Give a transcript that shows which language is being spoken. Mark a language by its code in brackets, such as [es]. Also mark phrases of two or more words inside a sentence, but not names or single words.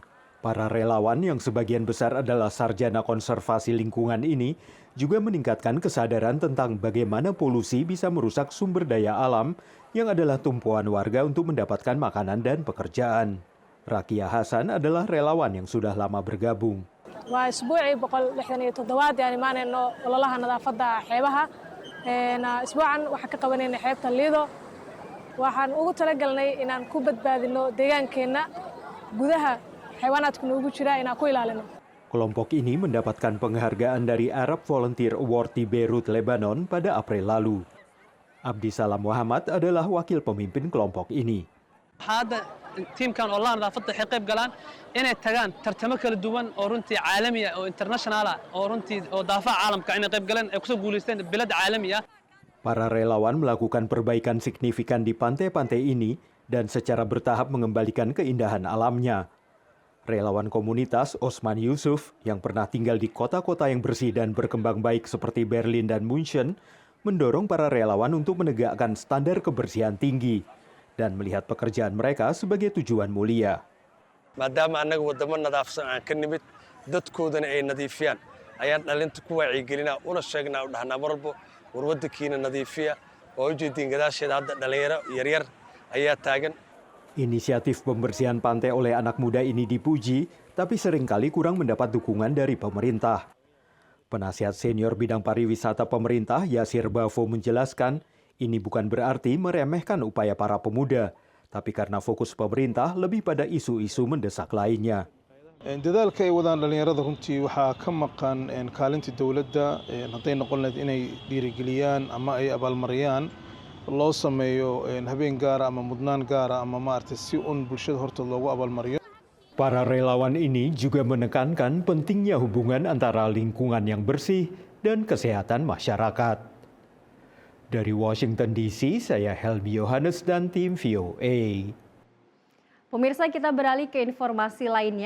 [id] Para relawan yang sebagian besar adalah sarjana konservasi lingkungan ini juga meningkatkan kesadaran tentang bagaimana polusi bisa merusak sumber daya alam yang adalah tumpuan warga untuk mendapatkan makanan dan pekerjaan. Rakia Hasan adalah relawan yang sudah lama bergabung. [so] waa isbuucii 167 yani maanayno ololaha nadaafadda xeebaha isbuucan waxaan ka qabanayna xeebta Lido waxaan ugu talagalnay inaan ku badbaadino deegaankeenna gudaha xayawaanaadku noogu jira inaan ku ilaalino. [id] Kelompok ini mendapatkan penghargaan dari Arab Volunteer Award di Beirut, Lebanon pada April lalu. Abdi Salam Muhammad adalah wakil pemimpin kelompok ini. [so] tiimkan ololaha nadaafadda waxay qayb galaan inay tagaan tartamo kala duwan oo runtii caalami ah oo international ah oo runtii oo daafaca caalamka inay qayb galeen ay kusoo guulaysteen bilad caalami ah. [id] Para relawan melakukan perbaikan signifikan di pantai-pantai ini dan secara bertahap mengembalikan keindahan alamnya. Relawan komunitas Osman Yusuf yang pernah tinggal di kota-kota yang bersih dan berkembang baik seperti Berlin dan München mendorong para relawan untuk menegakkan standar kebersihan tinggi dan melihat pekerjaan mereka sebagai tujuan mulia. [so] Maadaama annaga wadamo nadaafsan aan ka nimid dadkoodana ay nadiifiyaan ayaan dhalinta ku wacyigelinaa una sheegnaa u dhahnaa mar walbo war wadankiina nadiifiya oo ujeediin gadaasheeda hadda dhalinyaro yaryar ayaa taagan. [id] Inisiatif pembersihan pantai oleh anak muda ini dipuji, tapi seringkali kurang mendapat dukungan dari pemerintah. Penasihat senior bidang pariwisata pemerintah Yasir Bafo menjelaskan, ini bukan berarti meremehkan upaya para pemuda, tapi karena fokus pemerintah lebih pada isu-isu mendesak lainnya. [so] dadaalka ay wadaan dhalinyarada runtii waxaa ka maqan kaalinta dowladda hadday noqon lahayd inay dhiirigeliyaan ama ay abaalmariyaan loo sameeyo habeen gaara ama mudnaan gaara ama maaragtay si bulshada hortood loogu abaalmariyo. [id] Para relawan ini juga menekankan pentingnya hubungan antara lingkungan yang bersih dan kesehatan masyarakat. Dari Washington DC, saya Helmi Yohanes dan tim VOA. Pemirsa, kita beralih ke informasi lainnya.